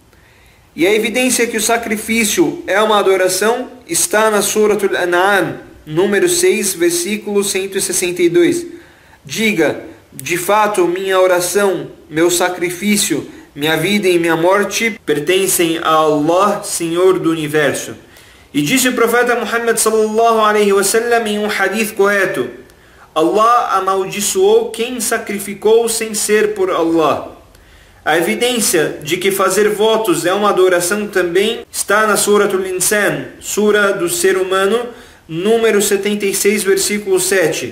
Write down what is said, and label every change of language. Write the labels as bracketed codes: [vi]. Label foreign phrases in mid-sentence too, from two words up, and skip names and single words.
[pt] E a evidência que o sacrifício é uma adoração está na Suratul An'am, número 6, versículo 162. Diga: de fato, minha oração, meu sacrifício, minha vida e minha morte pertencem a Allah, Senhor do Universo. E disse o profeta Muhammad [ar] صلى الله عليه وسلم [pt] em um hadith correto: Allah amaldiçoou quem sacrificou sem ser por Allah. A evidência de que fazer votos é uma adoração também está na Suratul Insan, Sura do Ser Humano, número 76, versículo 7.